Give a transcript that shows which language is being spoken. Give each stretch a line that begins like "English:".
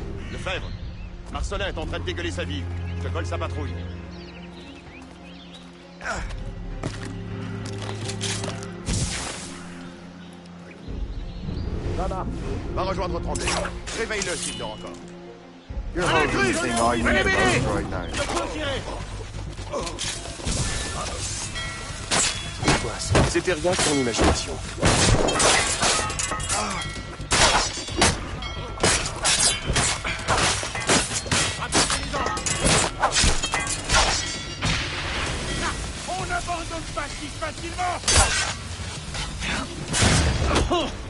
French: Lefebvre, Marcelin est en train de dégueuler sa vie. Je colle sa patrouille. Ça marche. Va rejoindre Tremblay. Réveille-le s'il dort encore.
English: You're holding the thing I need most right now.
French: C'était rien que ton imagination. On n'abandonne pas si facilement!